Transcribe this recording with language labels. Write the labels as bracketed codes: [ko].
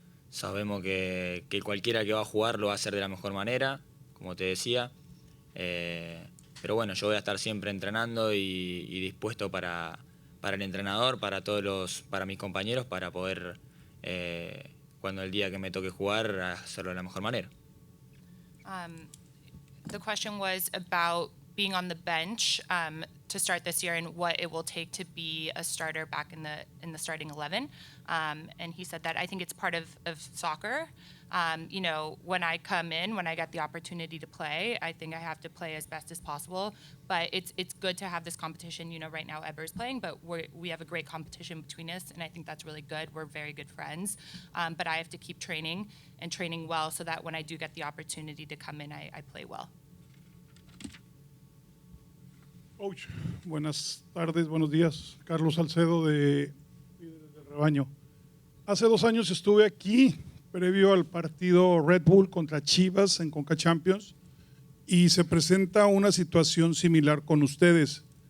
[es] Sabemos que cualquiera que va a jugar lo va a hacer de la mejor manera, como te decía, pero bueno, yo voy a estar siempre entrenando y dispuesto para el entrenador, para mis compañeros, para poder, cuando el día que me toque jugar, hacerlo de la mejor manera. [en] The question was about being on the bench to start this year and what it will take to be a starter back in the starting 11. And he said that I think it's part of soccer. You know, when I come in, when I get the opportunity to play, I think I have to play as best as possible. But it's good to have this competition. You know, right now Eber's playing, but we have a great competition between us, and I think that's really good. We're very good friends. But I have to keep training and training well so that when I do get the opportunity to come in, I play well. [es] Coach, buenas tardes, buenos días. Carlos Salcedo de Líderes del Rebaño. Hace 2 años estuve aquí, previo al partido Red Bull contra Chivas en Concacaf Champions, y se presenta una situación similar con ustedes.